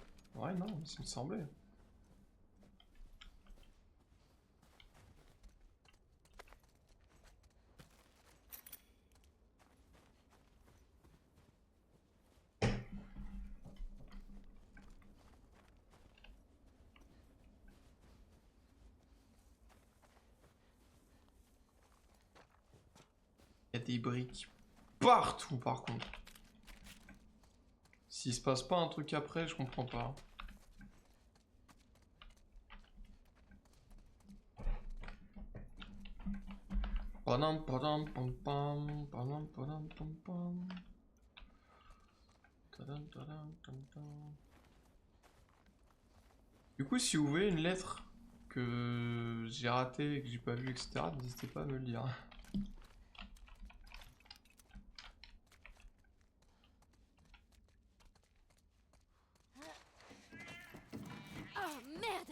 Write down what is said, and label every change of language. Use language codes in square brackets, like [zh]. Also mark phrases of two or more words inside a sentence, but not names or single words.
[fr] Ouais, non, mais ça me semblait. Il y a des briques partout par contre. S'il se passe pas un truc après, je comprends pas. Padam, padam, pam, pam, padam, padam, pam, pam. Tadam, tadam, tam, tam. Du coup, si vous voyez une lettre que j'ai ratée et que j'ai pas vue, etc., n'hésitez pas à me le dire. Oh merde!